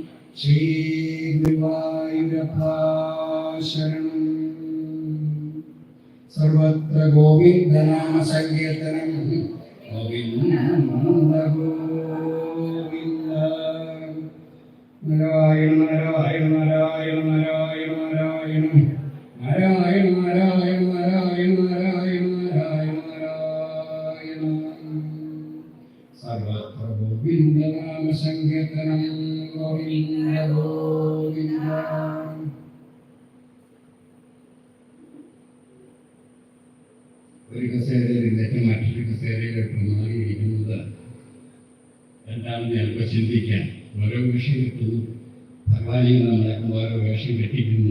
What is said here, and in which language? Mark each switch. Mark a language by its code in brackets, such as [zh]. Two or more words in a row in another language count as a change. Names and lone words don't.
[sa] श्रीगुरुवायूरप्पा शरणं सर्वत्र गोविन्दनाम संकीर्तनं गोविन्द गोविन्द नारायण नारायण नारायण नारायण नारायण नारायण नारायण नारायण नारायण नारायण नारायण सर्वत्र गोविन्दनाम संकीर्तनं गोविन्द गोविन्द [ml] ഒരു കസേരയിൽ നിന്നിട്ട് മറ്റൊരു കസേരയിലോട്ട് മാറിയിരിക്കുന്നത് എന്താണെന്ന് ചിലപ്പോൾ ചിന്തിക്കാം. ഓരോ വേഷം കിട്ടുന്നു, ഭഗവാനിൽ നമ്മളെ ഓരോ വേഷം കെട്ടിക്കുന്നു.